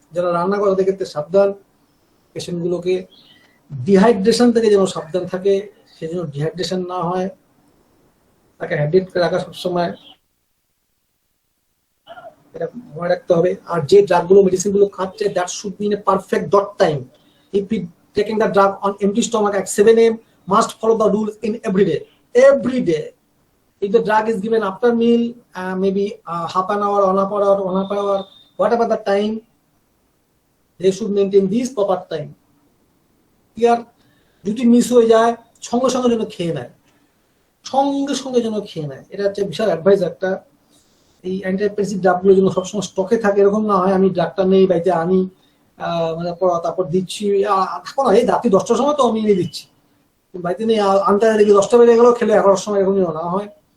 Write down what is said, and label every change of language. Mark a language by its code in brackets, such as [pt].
[bn] যারা রান্না করে তাদের ক্ষেত্রে সাবধান, পেশেন্ট গুলোকে ডিহাইড্রেশন থেকে যেন সাবধান থাকে, সেজন্য ডিহাইড্রেশন না হয়, তাকে হাইড্রেট করে রাখা সবসময়, এটা মনে রাখতে হবে। আর যে ড্রাগগুলো মেডিসিন গুলো খাচ্ছে, [en] That should be in a perfect dot time. If you taking the drug on empty stomach at 7 AM, must follow the rules in every day. Every day. If the drug is given after meal, maybe half an hour, 1 hour, whatever the time, they should maintain this proper time. [bn] Here, যদি miss হয়ে যায় সঙ্গে সঙ্গে যেন খেয়ে নেয়, সঙ্গে সঙ্গে যেন খেয়ে নেয়। এটা হচ্ছে বিশাল অ্যাডভাইস একটা। এই অ্যান্টিহাইপারটেনসিভ ড্রাগগুলো যেন সবসময় স্টকে থাকে, এরকম না হয় আমি ড্রাগটা নেই বাড়িতে আনি তারপর দিচ্ছি, এখন এই রাত্রি 10টার সময় তো আমি নিয়ে দিচ্ছি, বাড়িতে নেই আনতে দেখি 10টা বেজে গেলেও খেলে 11টার সময়, এরকম যেন না হয়।